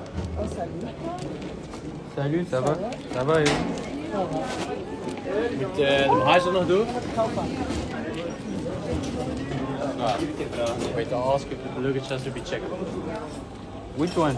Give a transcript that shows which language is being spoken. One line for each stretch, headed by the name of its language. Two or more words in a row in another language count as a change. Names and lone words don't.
French: Salut, ça va? Ça va, et
Dutch: Moet de bagage er nog door?
English: Wait to ask if the luggage has to be checked. Which one?